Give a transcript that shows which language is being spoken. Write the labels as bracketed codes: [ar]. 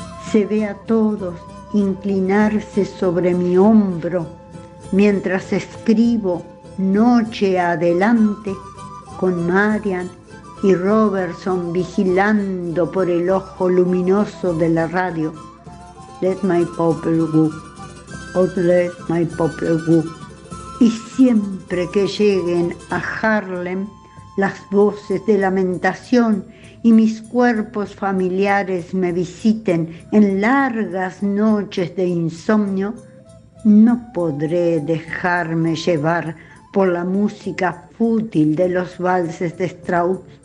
[es] Se ve a todos inclinarse sobre mi hombro mientras escribo noche adelante con Marian y Robertson vigilando por el ojo luminoso de la radio. [en] Let my people go, oh, let my people go. [es] Y siempre que lleguen a Harlem, las voces de lamentación y mis cuerpos familiares me visiten en largas noches de insomnio, no podré dejarme llevar por la música fútil de los valses de Strauss.